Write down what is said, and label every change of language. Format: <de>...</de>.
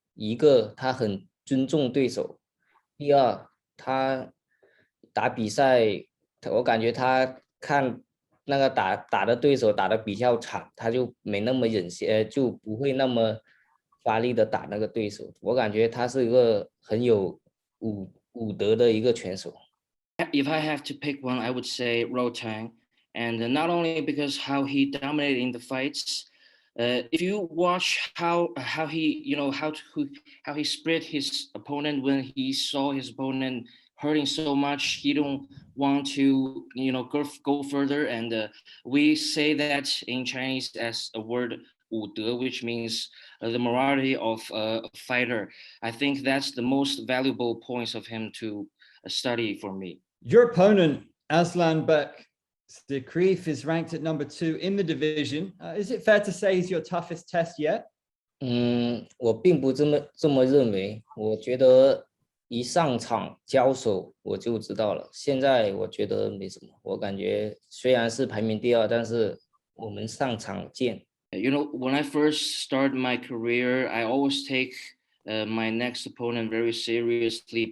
<zh>一个他很尊重对手，第二他打比赛，我感觉他看那个打的对手打的比较惨，他就没那么就不会那么发力的打那个对手。我感觉他是一个很有武德的一个拳手。</zh> <en>If I have to pick one, I would say Rotang, and not only because how he dominated in the fights. If you watch how he how he spread his opponent when he saw his opponent hurting so much, he don't want to go further. And we say that in Chinese as a word 武德, which means the morality of a fighter. I think that's the most valuable points of him to study for me. Your opponent, Aslanbek Zikreev, is ranked at number 2 in the division. Is it fair to say he's your toughest test yet?</en> <zh>我并不这么认为。我觉得一上场交手我就知道了。现在我觉得没什么。我感觉虽然是排名第2，但是我们上场见。</zh> <en>When I first started my career, I always take my next opponent very seriously.</en>